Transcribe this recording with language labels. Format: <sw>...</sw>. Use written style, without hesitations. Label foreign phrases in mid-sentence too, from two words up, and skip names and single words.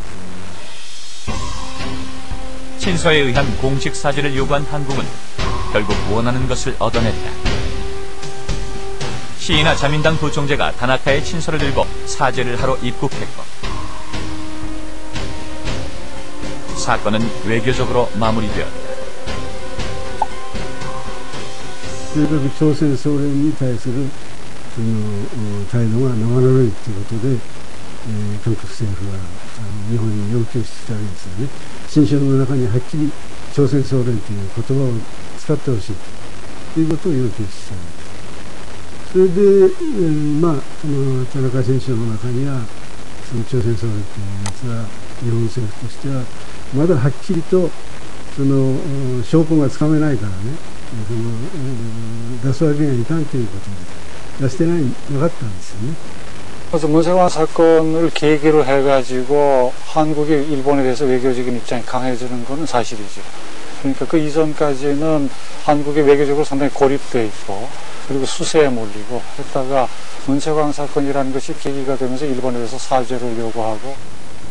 <ko>친서에 의한 공식 사죄를 요구한 한국은 결국 원하는 것을 얻어냈다. 시이나 자민당 부총재가 다나카의 친서를 들고 사죄를 하러 입국했고 사건은 외교적으로 마무리되었다.</ko> <ja>朝鮮総連に対する態度が生ぬるいということで、韓国政府は日本に要求したわけですよね。新書の中にはっきり朝鮮総連という言葉を使ってほしいということを要求したわけです。それで、その田中新書の中にはその朝鮮総連というやつは日本政府としてはまだはっきりとその証拠がつかめないからね、出すわけにはいかんということで出してなかったんですよね。</ja> <ko>그래서 문세광 사건을 계기로 해가지고 한국이 일본에 대해서 외교적인 입장이 강해지는 것은 사실이죠. 그러니까 그 이전까지는 한국이 외교적으로 상당히 고립되어 있고 그리고 수세에 몰리고 했다가 문세광 사건이라는 것이 계기가 되면서 일본에 대해서 사죄를 요구하고</ko>